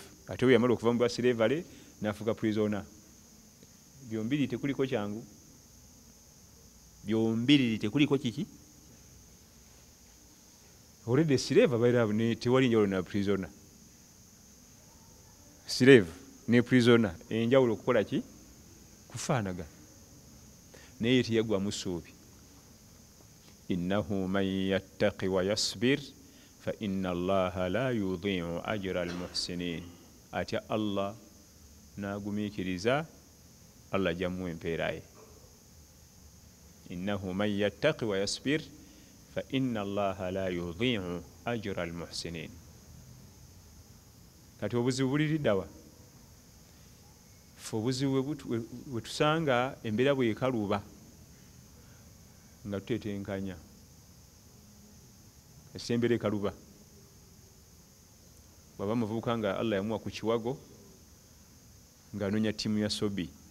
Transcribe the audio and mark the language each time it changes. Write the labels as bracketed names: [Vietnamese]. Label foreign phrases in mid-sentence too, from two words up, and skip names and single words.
[Ganda] Ate we yamala okuva mu bwa sireevale n'afuuka prisona. Byombiri tekuliko kyangu, byombiri tekuliko kiki. Already sireeva baira ne tewali njawulo na prisona. Sireevu ne prisona enjawulo okukola ki? Kufaanaga. Naye teyaggwamu ssuubi. [Arabic] إنه من يتق ويصبر فإن الله لا يضيع أجر المحسنين. [Ganda] Atya Allah n'agumiikiriza, Allah ajjamuwa empeera ye. [Arabic] إنه من يتق ويصبر فإن الله لا يضيع أجر المحسنين. [Ganda] Kati obuzibu buliriddawa? Ffe obuzibu bwe tusanga embeera bw'ekaluba nga tutetenkanya. Esembera ekaluba. Bw'aba muvubuka nga Allah yamuwa ku kiwago ng'anoonya ttiimu ya Sobi.